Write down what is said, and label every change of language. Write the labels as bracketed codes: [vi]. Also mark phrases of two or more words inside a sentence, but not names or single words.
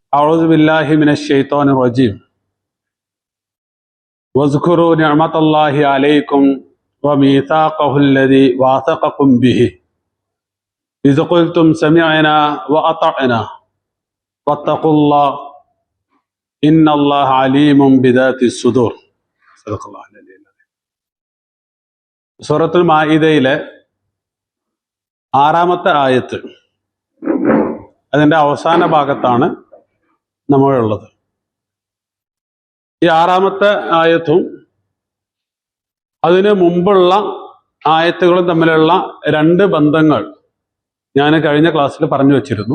[ar] أعوذ بالله من الشيطان الرجيم واذكروا نعمة الله عليكم وميثاقه الذي واثقكم به إذ قلتم سمعنا وأطعنا واتقوا الله إن الله عليم بذات الصدور. صدق الله العلي العظيم. [ml] സൂറത്തുൽ മാഇദയിലെ 6-ാമത്തെ ആയത്ത്, അതിൻ്റെ അവസാന ഭാഗത്താണ് നമ്മളുള്ളത്. ഈ 6-ാമത്തെ ആയത്തും അതിന് മുമ്പുള്ള ആയത്തുകളും തമ്മിലുള്ള രണ്ട് ബന്ധങ്ങൾ ഞാൻ കഴിഞ്ഞ ക്ലാസ്സിൽ പറഞ്ഞു വച്ചിരുന്നു.